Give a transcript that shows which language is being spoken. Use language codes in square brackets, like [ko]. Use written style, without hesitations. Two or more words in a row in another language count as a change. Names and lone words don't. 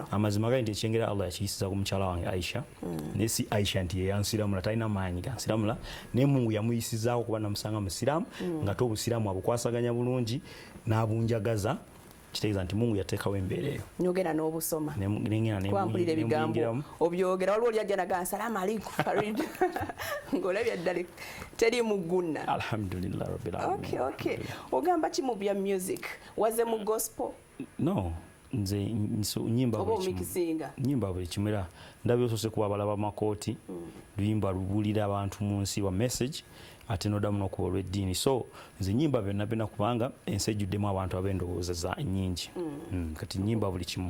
[lg] amazima gali nti ekyengera Allah yakiyisiza ku mukyala wange Aisha naye si Aisha nti yeyansiramula talina maanyi gansiramula naye Mungu yamuyisizaako kuba namusanga musiraamu nga te obusiraamu abukwasaganya bulungi n'abunjagaza kitegeeza nti Mungu yateekawo embeera eyo. Nyogera n'obusoma kwampulira ebigambo obyogera waliwo oli ajja nagaa [ar] سلام عليكم [lg] Farid ng'olabye ddala teri mugunna. [ar] الحمد لله رب العالمين. [lg] Okay. Ogamba ki mu bya music waze mu gospel? No nze nyimba buli kimu era ndabye osose kuba balaba makooti luyimba lubulira abantu mu nsi wa message ate nodamu n'okuba olw'eddiini so nze nyimba byonna kubanga ensi ejjuddemu abantu ab'endowooza nyingi kati nyimba buli kimu.